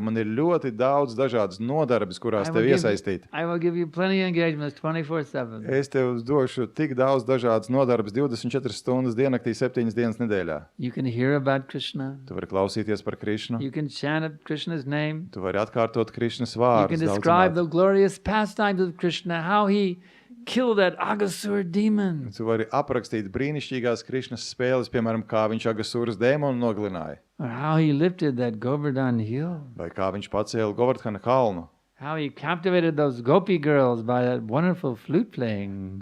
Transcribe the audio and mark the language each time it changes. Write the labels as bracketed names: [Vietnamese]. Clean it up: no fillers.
[Latvian] Man ir ļoti daudz dažādas nodarbes, kurās tev iesaistīt. [English] I will give you plenty of engagements 24/7. [Latvian] Es tev došu tik daudz dažādas nodarbes 24 stundas diennaktī, 7 dienas nedēļā. [English] You can hear about Krishna. [Latvian] Tu vari klausīties par Krišnu. [English] You can chant Krishna's name. [Latvian] Tu vari atkārtot Krišnas [English] You [Latvian] vārdus. [English] can describe the glorious pastimes of Krishna, how he killed that Agasura demon. [Latvian] Tu vari aprakstīt brīnišķīgās Krišnas spēles, piemēram, kā viņš Agasuras dēmonu nogalināja. [English] Or how he lifted that Govardhan hill. [Latvian] Vai kā viņš pacēla Govardhana kalnu. [English] How he captivated those gopi girls by that wonderful flute playing.